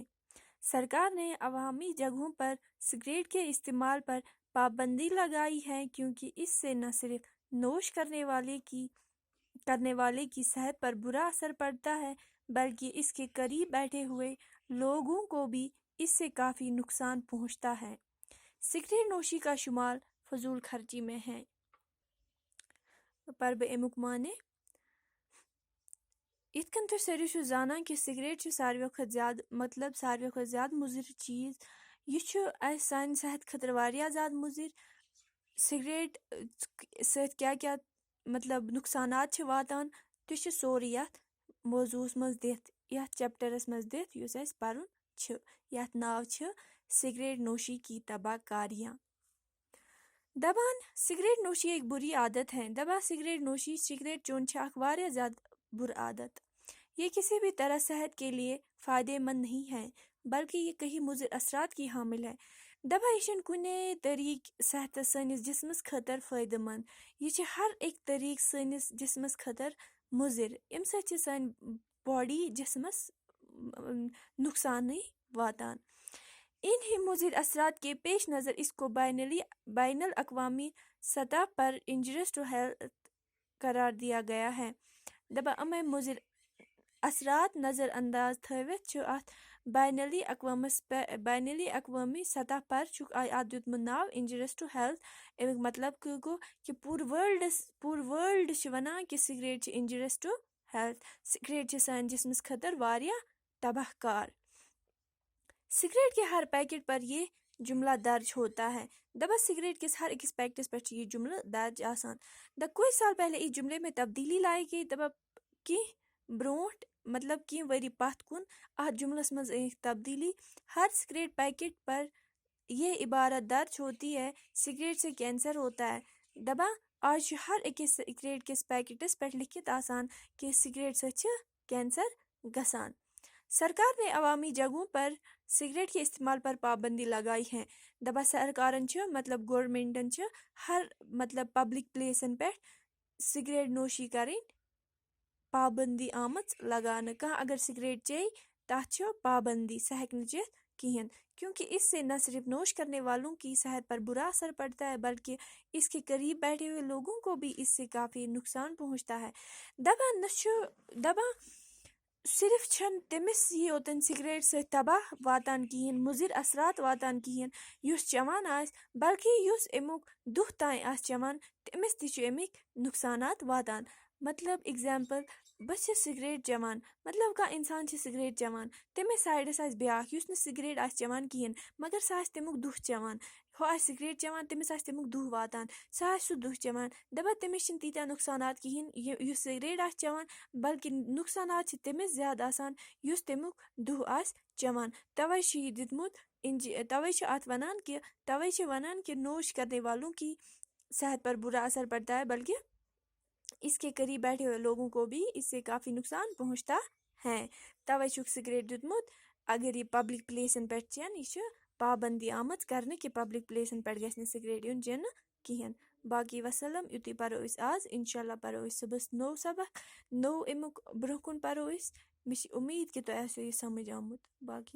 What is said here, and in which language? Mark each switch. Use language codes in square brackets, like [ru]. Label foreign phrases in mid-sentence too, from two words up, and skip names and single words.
[ur] سرکار نے عوامی جگہوں پر سگریٹ کے استعمال پر پابندی لگائی ہے، کیونکہ اس سے نہ صرف نوش کرنے والے کی صحت پر برا اثر پڑتا ہے، بلکہ اس کے قریب بیٹھے ہوئے لوگوں کو بھی اس سے کافی نقصان پہنچتا ہے۔ سگریٹ نوشی کا شمار فضول خرچی میں ہے۔ [ks] پرب امیک معنی یِتھ کٔنۍ تُہۍ سٲری چھِو زانان کہِ سگریٹ چھِ ساروِیو کھۄتہٕ زیادٕ مُضِر چیٖز۔ یہِ چھُ اَسہِ سانہِ صحت خٲطرٕ واریاہ زیادٕ مُضِر۔ سگریٹ سۭتۍ کیٛاہ نقصانات چھِ واتان، تہِ چھِ سورُے یَتھ موضوٗعس منٛز دِتھ، یَتھ چیپٹرس منٛز دِتھ یُس اَسہِ پَرُن چھُ، یَتھ ناو چھُ سگریٹ نوشی کی تباہ کاریاں۔ [ur] دَپان سگریٹ نوشی ایک بری عادت ہے۔ [ks] دَپان سگریٹ نوشی سگریٹ چوٚن چھِ اکھ واریاہ زیادٕ بُرٕ عادت۔ [ur] یہ کسی بھی طرح صحت کے لیے فائدہ مند نہیں ہے، بلکہ یہ کئی مضر اثرات کی حامل ہے۔ [ks] دَپان یہِ چھُنہٕ کُنے طریقہٕ صحتس سٲنِس جسمس خٲطرٕ فٲیدٕ مند، یہِ چھِ ہر أکۍ طریقہٕ سٲنِس جسمس خٲطرٕ مُضِر۔ اَمہِ سۭتۍ چھِ سٲنۍ باڈی جسمس نقصانٕے واتان۔ [ur] انہی مضر اثرات کے پیش نظر اس کو بین الاقوامی سطح پر [en] injurious to health [ur] قرار دیا گیا ہے۔ [ks] دَپان یِمے مضر اثرات نظر انداز تھٲوِتھ چھُ اتھ [ur] بین الاقوامی سطح پر [ks] چھُکھ اتھ دیُتمُت ناو [en] injurious to health. [ks] امیُک مطلب گوٚو کہِ پوٗرٕ وٲلڈ چھِ ونان کہِ سگریٹ چھِ [en] injurious to health, [ks] سگریٹ چھِ سانہِ جسمس خٲطرٕ واریاہ تباہ کار۔ [ur] سگریٹ کے ہر پیکٹ پر یہ جملہ درج ہوتا ہے۔ [ks] دَپان سگریٹ کِس ہر أکِس پیکٹس پٮ۪ٹھ چھُ یہِ جملہٕ درج آسان۔ [ur] کُچھ سال پہلے اس جملے میں تبدیلی لائی گئی۔ [ks] دَپان کینٛہہ برونٛٹھ کینٛہہ ؤری پتھ کُن اتھ جملس منٛز أنِکھ تبدیلی۔ [ur] ہر سگریٹ پیکٹ پر یہ عبارت درج ہوتی ہے: سگریٹ سے کینسر ہوتا ہے۔ [ks] دَپان آز چھُ ہر أکِس سگریٹ کِس پیکٹس پٮ۪ٹھ لیکھِتھ آسان کہِ سگریٹ سۭتۍ چھِ کینسر گژھان۔ [ur] سرکار نے عوامی جگہوں پر سگریٹ کے استعمال پر پابندی لگائی ہے۔ [ks] دَپان سرکارن چھِ گورمنٹن چھِ ہر پبلک پلیسن پٮ۪ٹھ سگریٹ نوشی کرٕنۍ پابندی آمٕژ لگاونہٕ۔ کانٛہہ اگر سگریٹ چیٚیہِ تتھ چھِ پابندی، سُہ ہیٚکہِ نہٕ چیٚتھ کہیٖنۍ، [ur] کیونکہ اس سے نہ صرف نوش کرنے والوں کی صحت پر برا اثر پڑتا ہے، بلکہ اس کے قریب بیٹھے ہوئے لوگوں کو بھی اس سے کافی نقصان پہنچتا ہے۔ [ks] دَپان صرف چھنہٕ تٔمِس یوتن سگریٹ سۭتۍ تباہ واتان کہیٖنۍ، مضر اثرات واتان کہیٖنۍ یُس چٮ۪وان آسہِ، بلکہ یُس امیُک دُہ تام آسہِ چٮ۪وان تٔمِس تہِ چھِ امیِکۍ نقصانات واتان۔ اٮ۪گزامپل، بہٕ چھس سگریٹ چٮ۪وان، کانٛہہ انسان چھِ سگریٹ چٮ۪وان، تٔمِس سایڈس آسہِ بیٛاکھ یُس نہٕ سگریٹ آسہِ چٮ۪وان کہیٖنۍ، مگر سُہ آسہِ تمیُک دُہ چٮ۪وان۔ ہُہ آسہِ سگریٹ چٮ۪وان، تٔمِس آسہِ تمیُک دُہ واتان، سُہ آسہِ سُہ دُہ چٮ۪وان۔ دَپان تٔمِس چھِنہٕ تیٖتیٛاہ نقصانات کہیٖنۍ یُس سگریٹ آسہِ چٮ۪وان، بلکہ نقصانات چھِ تٔمِس زیادٕ آسان یُس تمیُک دُہ آسہِ چٮ۪وان۔ توے چھُ یہِ دیُتمُت توے چھِ ونان کہ [ur] نوش کرنے والوں کی صحت پر برا اثر پڑتا ہے، بلکہ اس کے قریب بیٹھے ہوئے لوگوں کو بھی اس سے کافی نقصان پہنچتا ہے۔ [ks] توے چھُکھ سگریٹ دیُتمُت اگر یہ پبلک پلیسن پٮ۪ٹھ چٮ۪ن، یہ چھِ پابندی آمٕژ کرنہٕ کہ پبلک پلیسن پٮ۪ٹھ گژھِ نہٕ سگریٹ یُن چٮ۪نہٕ کہیٖنۍ۔ باقی وسلام، یُتُے پرو أسۍ آز، انشاءاللہ پرو أسۍ صُبحس نوٚو سبق، نوٚو امیُک برونٛہہ کُن پرو أسۍ۔ مےٚ چھِ اُمید کہ تۄہہِ آسیو یہِ سمجھ آمُت۔